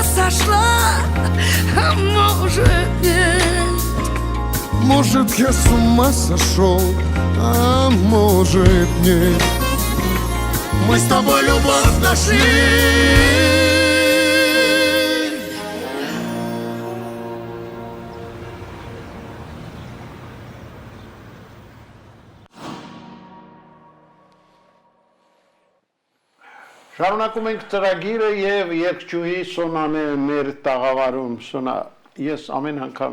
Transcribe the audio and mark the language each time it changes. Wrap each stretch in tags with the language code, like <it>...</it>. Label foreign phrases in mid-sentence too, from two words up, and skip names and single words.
<ru>пошла, а может нет. Может, я с ума сошел, а может нет. Мы с тобой любовь нашли.</ru> <hy>Շարունակում ենք ծրագիրը եւ երկչուհի Սոնան է մեր տաղավարում։ Սոնա, ես ամեն անգամ</hy>